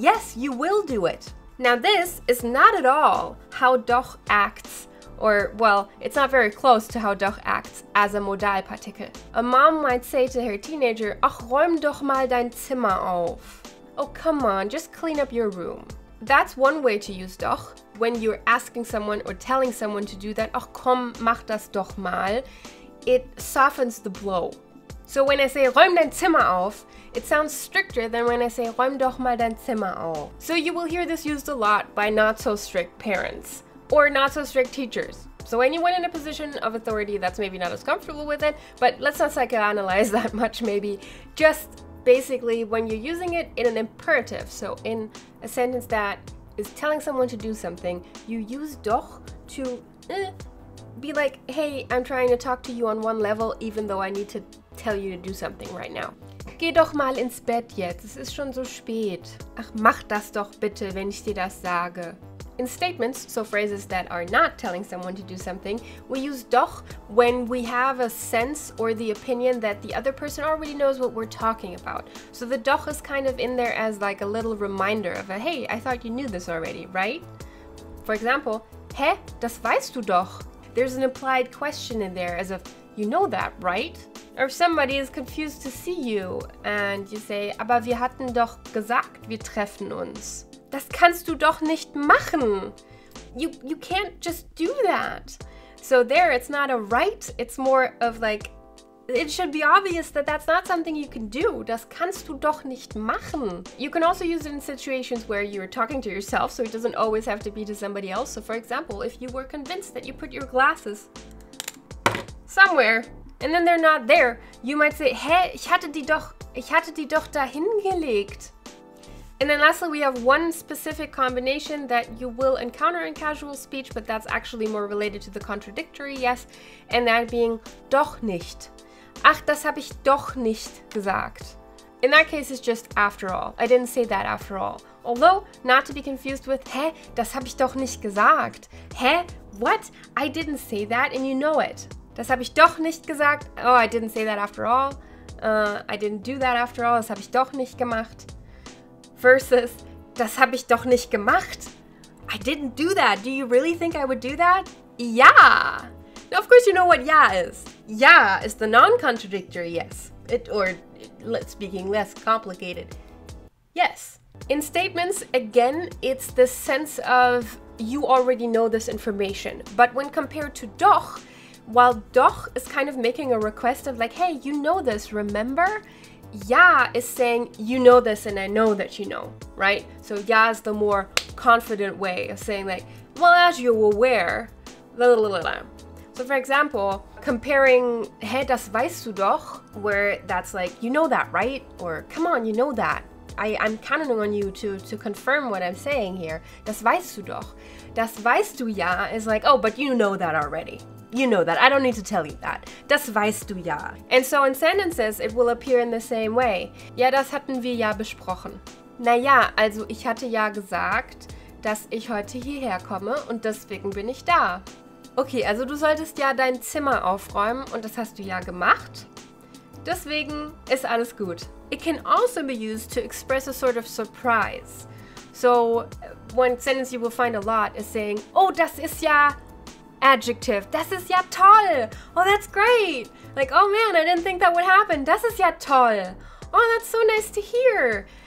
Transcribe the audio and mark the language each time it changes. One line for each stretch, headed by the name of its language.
English: Yes, you will do it. Now this is not at all how doch acts, or well, it's not very close to how doch acts as a Modalpartikel. A mom might say to her teenager,
German: ach, räum doch mal dein Zimmer auf.
English: Oh, come on, just clean up your room. That's one way to use doch, when you're asking someone or telling someone to do that.
German: Ach komm, mach das doch mal.
English: It softens the blow. So when I say
German: räum dein Zimmer auf,
English: it sounds stricter than when I say
German: räum doch mal dein Zimmer auf.
English: So you will hear this used a lot by not so strict parents or not so strict teachers. So anyone in a position of authority that's maybe not as comfortable with it, but let's not psychoanalyze that much maybe. Just basically when you're using it in an imperative, so in a sentence that is telling someone to do something, you use doch to be like, hey, I'm trying to talk to you on one level, even though I need to tell you to do something right now.
German: Geh doch mal ins Bett jetzt, es ist schon so spät. Ach, mach das doch bitte, wenn ich dir das sage.
English: In statements, so phrases that are not telling someone to do something, we use doch when we have a sense or the opinion that the other person already knows what we're talking about. So the doch is kind of in there as like a little reminder of a, hey, I thought you knew this already, right? For example,
German: hä, das weißt du doch.
English: There's an implied question in there as if, you know that, right? Or if somebody is confused to see you and you say,
German: aber wir hatten doch gesagt, wir treffen uns. Das kannst du doch nicht machen.
English: You can't just do that. So there, it's not a right, it's more of like, it should be obvious that that's not something you can do.
German: Das kannst du doch nicht machen.
English: You can also use it in situations where you're talking to yourself, so it doesn't always have to be to somebody else. So for example, if you were convinced that you put your glasses somewhere and then they're not there, you might say,
German: hä, ich hatte die doch dahin gelegt.
English: And then lastly, we have one specific combination that you will encounter in casual speech, but that's actually more related to the contradictory yes, and that being doch nicht.
German: Ach, das habe ich doch nicht gesagt.
English: In that case, it's just after all. I didn't say that after all. Although, not to be confused with,
German: hä, das habe ich doch nicht gesagt.
English: Hä, what? I didn't say that and you know it.
German: Das habe ich doch nicht gesagt.
English: Oh, I didn't say that after all. I didn't do that after all.
German: Das habe ich doch nicht gemacht. Versus, das habe ich doch nicht gemacht.
English: I didn't do that. Do you really think I would do that? Ja. Now, of course, you know what ja is. Ja is the non-contradictory yes. Speaking less complicated. Yes. In statements, again, it's the sense of you already know this information. But when compared to doch, while doch is kind of making a request of like, hey, you know this, remember? Ja is saying, you know this and I know that you know, right? So ja is the more confident way of saying like, well, as you're aware, blah, blah, blah, blah. So for example, comparing,
German: hä, das weißt du doch,
English: where that's like, you know that, right? Or, come on, you know that. I'm counting on you to confirm what I'm saying here.
German: Das weißt du doch. Das weißt du ja
English: is like, oh, but you know that already. You know that. I don't need to tell you that.
German: Das weißt du ja.
English: And so in sentences, it will appear in the same way.
German: Ja, das hatten wir ja besprochen. Naja, also ich hatte ja gesagt, dass ich heute hierher komme und deswegen bin ich da. Okay, also du solltest ja dein Zimmer aufräumen und das hast du ja gemacht. Deswegen ist alles gut.
English: It can also be used to express a sort of surprise. So one sentence you will find a lot is saying, oh,
German: das ist ja
English: adjective.
German: Das ist ja toll.
English: Oh, that's great. Like, oh man, I didn't think that would happen.
German: Das ist ja toll.
English: Oh, that's so nice to hear.